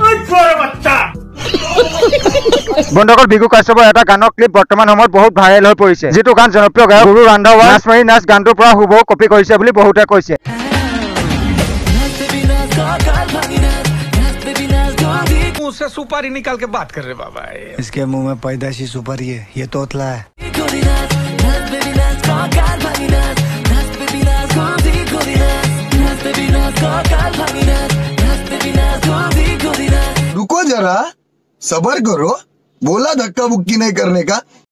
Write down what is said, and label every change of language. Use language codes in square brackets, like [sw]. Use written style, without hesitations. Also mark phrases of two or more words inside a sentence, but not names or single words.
[as] বন্ধুসকল ভিকু কাশ্যপৰ এটা গানৰ ক্লিপ বৰ্তমান সময়ত বহুত ভাইৰেল হৈ পৰিছে যিটো গান জনপ্ৰিয় গায়ক গুৰু ৰান্ধাৱা নাচ মাৰি নাচ গানটোৰ পৰা হুবহু কপি কৰিছে বুলি বহুতে কৈছে। [hi] मुंह से सुपारी निकाल के बात कर रहे बाबा। इसके मुंह में पैदाशी सुपारी है, ये तोतला है। रुको जरा सबर करो, बोला धक्का बुक्की नहीं करने का।